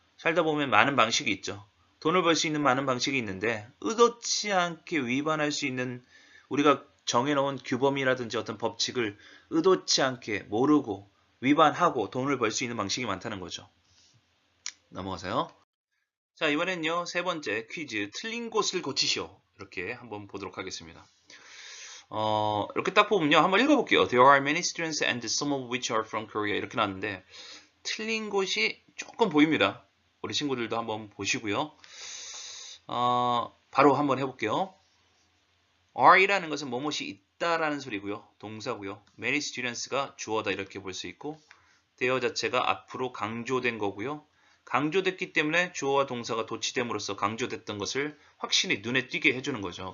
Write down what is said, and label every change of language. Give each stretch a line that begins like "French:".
Korean: 살다 보면 많은 방식이 있죠. 돈을 벌 수 있는 많은 방식이 있는데 의도치 않게 위반할 수 있는 우리가 정해놓은 규범이라든지 어떤 법칙을 의도치 않게 모르고 위반하고 돈을 벌 수 있는 방식이 많다는 거죠. 넘어가세요. 자 이번엔요 세 번째 퀴즈 틀린 곳을 고치시오 이렇게 한번 보도록 하겠습니다. 이렇게 딱 보면요 한번 읽어볼게요.
English: There are many students and some of which are from Korea
Korean: 이렇게 나왔는데 틀린 곳이 조금 보입니다. 우리 친구들도 한번 보시고요. 바로 한번 해볼게요. are이라는 것은 뭐뭇이 있다라는 소리고요. 동사고요. many students가 주어다 이렇게 볼 수 있고 there 자체가 앞으로 강조된 거고요. 강조됐기 때문에 주어와 동사가 도치됨으로써 강조됐던 것을 확실히 눈에 띄게 해주는 거죠.